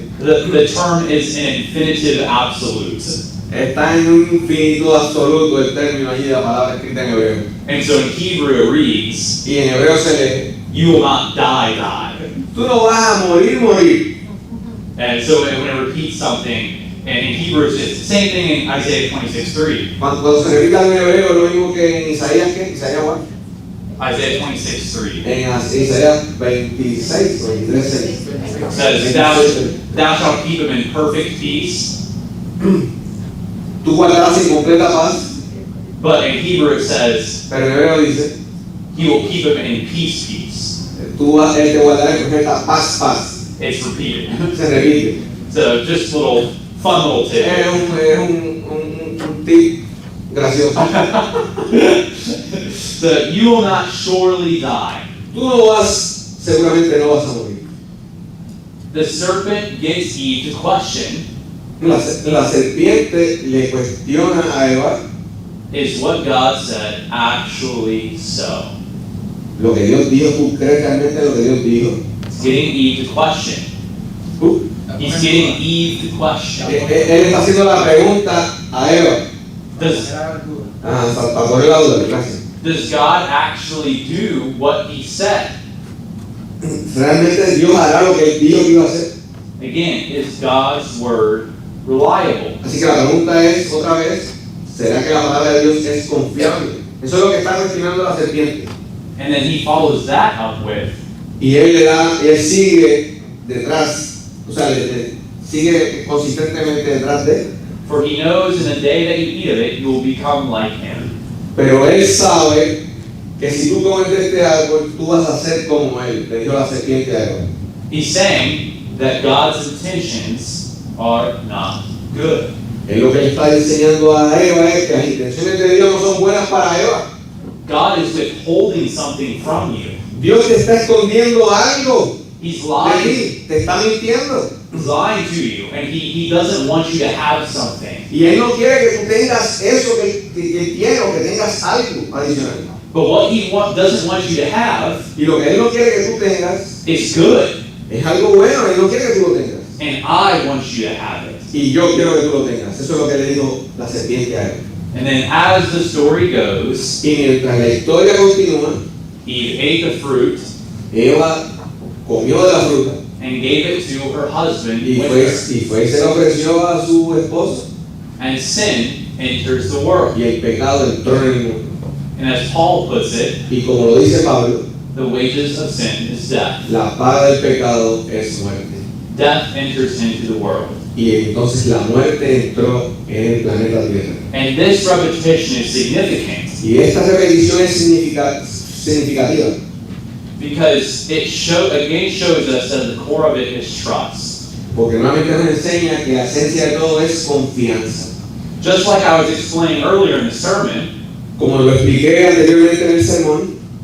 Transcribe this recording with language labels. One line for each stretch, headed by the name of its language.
English: the term is an infinitive absolute.
Spanish: está en un infinitud absoluto el término allí de la palabra escrita en hebreo.
English: And so in Hebrew it reads,
Spanish: Y en hebreo se lee,
English: you will not die.
Spanish: tú no vas a morir.
English: And so when it repeats something, and in Hebrew it's the same thing in Isaiah 26:3.
Spanish: Cuando se repita en hebreo, lo mismo que en Isaías, ¿qué? Isaías, ¿cuál?
English: Isaiah 26:3
Spanish: En Isaías 26, 23,
English: says, thou shalt keep him in perfect peace.
Spanish: tú guardarás en completa paz,
English: But in Hebrew it says,
Spanish: pero en hebreo dice,
English: he will keep him in peace.
Spanish: él te guardará en completa paz.
English: It's repeated.
Spanish: Se repite.
English: So just fun little tip.
Spanish: Es un tip gracioso.
English: So you will not surely die.
Spanish: Tú seguramente no vas a morir.
English: The serpent gets Eve to question,
Spanish: La serpiente le cuestiona a Eva,
English: is what God said actually so?
Spanish: lo que Dios dijo, ¿tú crees realmente lo que Dios dijo?
English: It's getting Eve to question. He's getting Eve to question.
Spanish: Él está haciendo la pregunta a Eva. Para poner la duda, gracias.
English: Does God actually do what he said?
Spanish: ¿Realmente Dios hará lo que Él dijo que iba a hacer?
English: Again, is God's word reliable?
Spanish: Así que la pregunta es, otra vez, ¿será que la palabra de Dios es confiable? Eso es lo que está cuestionando la serpiente.
English: And then he follows that up with,
Spanish: Y él sigue detrás, o sea, sigue consistentemente detrás de él.
English: for he knows in the day that you eat of it, you will become like him.
Spanish: Pero él sabe que si tú comes de este árbol, tú vas a ser como él, le dijo la serpiente a Eva.
English: He's saying that God's intentions are not good.
Spanish: Él lo que le está enseñando a Eva es que las intenciones de Dios no son buenas para Eva.
English: God is withholding something from you.
Spanish: Dios te está escondiendo algo
English: He's
Spanish: de
English: lying.
Spanish: ti, te está mintiendo.
English: He's lying to you, and he doesn't want you to have something.
Spanish: Y Él no quiere que tú tengas eso que tiene o que tengas algo adicional.
English: But what he doesn't want you to have
Spanish: Y lo que Él no quiere que tú tengas
English: is good,
Spanish: es algo bueno, Él no quiere que tú lo tengas.
English: and I want you to have it.
Spanish: Y yo quiero que tú lo tengas. Eso es lo que le dijo la serpiente a Eva.
English: And then as the story goes,
Spanish: Y mientras la historia continúa,
English: Eve ate the fruit
Spanish: Eva comió de la fruta
English: and gave it to her husband
Spanish: y
English: with
Spanish: fue
English: her.
Spanish: y se la ofreció a su esposo.
English: And sin enters the world.
Spanish: Y el pecado entró en el mundo.
English: And as Paul puts it,
Spanish: Y como lo dice Pablo,
English: the wages of sin is death.
Spanish: la paga del pecado es muerte.
English: Death enters into the world.
Spanish: Y entonces la muerte entró en el planeta Tierra.
English: And this repetition is significant
Spanish: Y esta repetición es significativa.
English: Because it shows us that the core of it is trust.
Spanish: Porque nuevamente nos enseña que la esencia de todo es confianza.
English: Just like I was explaining earlier in the sermon,
Spanish: Como lo expliqué anteriormente en el sermón,